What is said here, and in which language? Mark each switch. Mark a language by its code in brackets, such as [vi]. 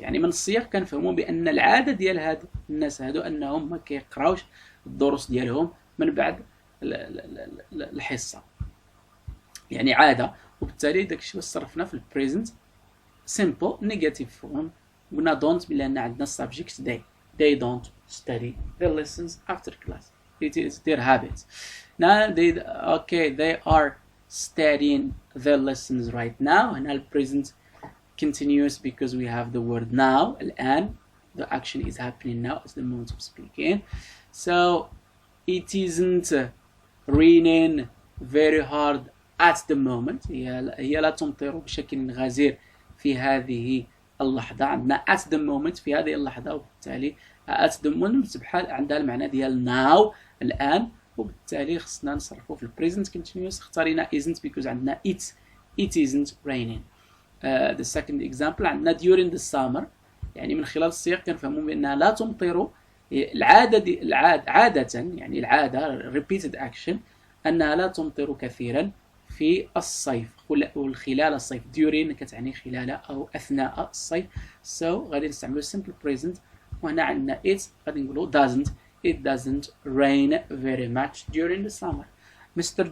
[ar] يعني من السياق كنفهموا بان العاده ديال هاد الناس هادو انهم ما كيقراوش الدروس ديالهم من بعد الحصه، يعني عاده، وبالتالي داكشي واش صرفنا في [en] البريزنت simple negative form. [ar] قلنا [en] don't [ar] لان عندنا subject [en] they don't study their lessons after class. It is their habit. Now they are studying their lessons right now. And now present continuous because we have the word now. [ar] الآن, [en] the action is happening now at the moment of speaking. So it isn't raining very hard at the moment. [ar] هي لا تمطر بشكل غزير في هذه اللحظة. عندنا [en] at the moment [ar] في هذه اللحظة، وبالتالي at the moment بحال عندها المعنى ديال [en] now [ar] الآن. وبالتالي خصنا نصرفو في [en] البريزنت كونتينيوس. [ar] اختارينا [en] isn't because [ar] عندنا [en] it isn't raining. The second example [ar] عندنا [en] during the summer، [ar] يعني من خلال السياق كنفهموا بأنها لا تمطر. عادة يعني العادة [en] repeated action [ar] أنها لا تمطر كثيرا في الصيف خلال الصيف. [en] during [ar] كتعني خلال أو أثناء الصيف. [en] so [ar] غادي نستعملو [en] simple present، [ar] وهنا عندنا [en] it [ar] غادي نقولو [en] it doesn't rain very much during the summer. Mr.